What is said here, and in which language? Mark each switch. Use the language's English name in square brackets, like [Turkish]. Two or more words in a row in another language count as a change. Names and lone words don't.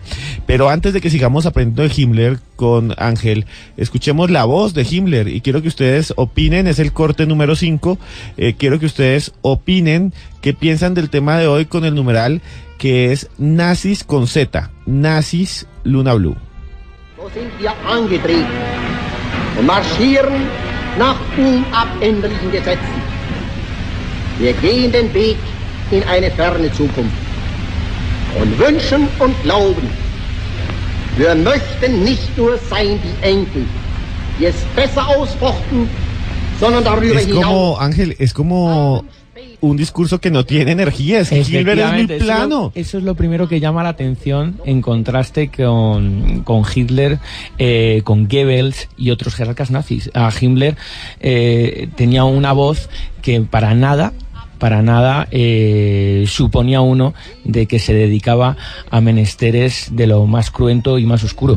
[Spanish] Pero antes de que sigamos aprendiendo de Himmler con Ángel, escuchemos la voz de Himmler, y quiero que ustedes opinen, es el corte número 5, quiero que ustedes opinen qué piensan del tema de hoy con el numeral que es Nazis con Z, Nazis Luna Blue. [German] So sind wir angetreten und marschieren nach unabänderlichen Gesetzen. Wir gehen den Weg in eine ferne Zukunft und wünschen und glauben, wir möchten nicht nur sein die Enkel, die es besser ausfochten, sondern darüber hinaus. [Spanish] Ángel, es como un discurso que no tiene energía. Es que Hilbert es muy plano. Eso es lo primero que llama la atención en contraste con Hitler, con Goebbels y otros jerarcas nazis. A Himmler tenía una voz que para nada suponía uno de que se dedicaba a menesteres de lo más cruento y más oscuro.